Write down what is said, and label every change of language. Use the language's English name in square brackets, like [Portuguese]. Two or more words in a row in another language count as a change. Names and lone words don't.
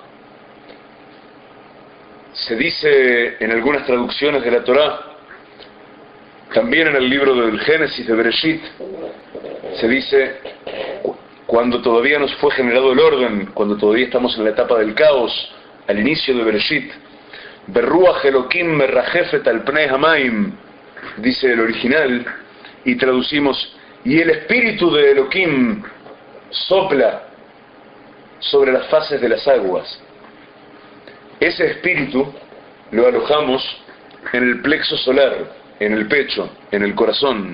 [Spanish] Se dice en algunas traducciones de la Torá, también en el libro del Génesis de Bereshit, se dice, cuando todavía no fue generado el orden, cuando todavía estamos en la etapa del caos, al inicio de Bereshit, [Hebrew] ברוח אלוקים מרחפת על פני המים, [Spanish] dice el original, y traducimos, y el espíritu de Elohim sopla sobre las fases de las aguas. Ese espíritu lo alojamos en el plexo solar, en el pecho, en el corazón.